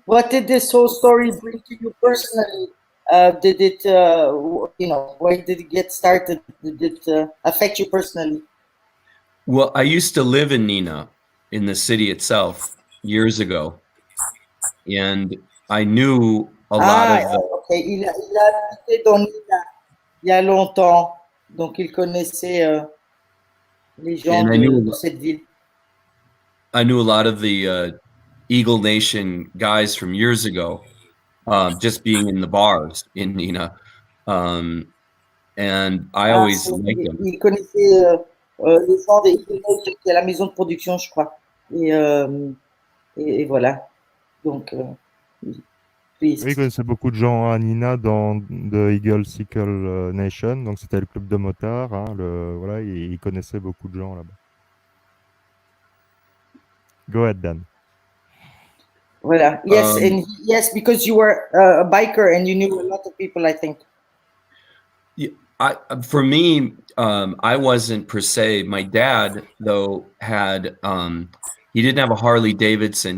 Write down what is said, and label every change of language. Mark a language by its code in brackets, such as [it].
[en] What did this whole story bring to you personally? Did it, where did it get started? Did it affect you personally? Well, I used to live in Nina, in the city itself, years ago, and I knew a lot of. Ok. [fr] Il a habité dans Nina il y a longtemps, donc il connaissait les gens [en] And I knew- [fr] de cette ville. [en] I knew a lot of the Eagle Nation guys from years ago, just being in the bars in Nina, and I always liked them. [fr] Il connaissait les gens des qui est à la maison de production, je crois. Et voilà. Donc, Oui, il connaissait beaucoup de gens à Nina dans The Eagle Sickle Nation, donc c'était le club de motards. Hein, voilà, il connaissait beaucoup de gens là-bas. [en] Go ahead, Dan. [fr] voilà. [en] Yes, because you were a biker and you knew a lot of people, I think. For me, I wasn't per se. My dad, though, had he didn't have a Harley Davidson.